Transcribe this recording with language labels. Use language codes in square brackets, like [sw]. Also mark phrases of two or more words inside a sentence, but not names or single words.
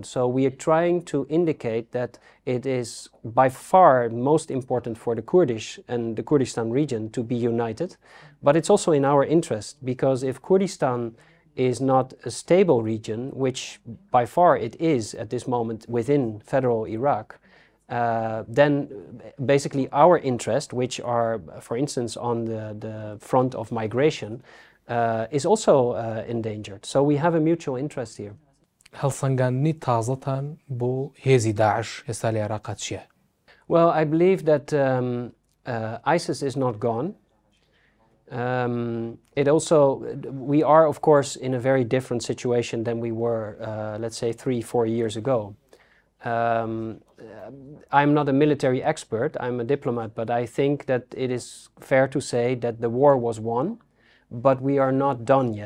[en] So we are trying to indicate that it is by far most important for the Kurdish and the Kurdistan region to be united, but it's also in our interest, because if Kurdistan is not a stable region, which by far it is at this moment within federal Iraq, then basically our interest, which are, for instance, on the front of migration, is also endangered. So we have a mutual interest here. [ckb] هەڵسەنگاندنی تازەتان بۆ هێزی داعش ئێستا لە عێراق چییە؟ [en] Well, I believe that ISIS is not gone. We are, of course, in a very different situation than we were, let's say, 3-4 years ago. I'm not a military expert, I'm a diplomat, but I think that it is fair to say that the war was won, but we are not done yet.